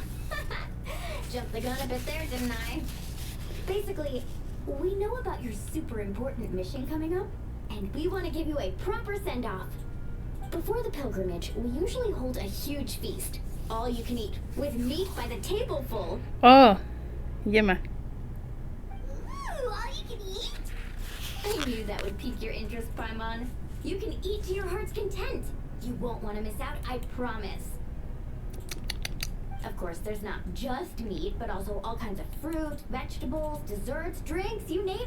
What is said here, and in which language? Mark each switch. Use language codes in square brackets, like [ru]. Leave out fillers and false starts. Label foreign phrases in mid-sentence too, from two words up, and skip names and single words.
[en] Jumped the gun a bit there, didn't I? Basically, we know about your super important mission coming up, and we want to give you a proper send-off. Before the pilgrimage, we usually hold a huge feast. All you can eat, with meat by the tableful. [sk] O, ideme. [en] Ooh, all you can eat? I knew that would pique your interest, Paimon. You can eat to your heart's content. You won't want to miss out, I promise. Of course, there's not just meat, but also all kinds of fruit, vegetables, desserts, drinks, you name it.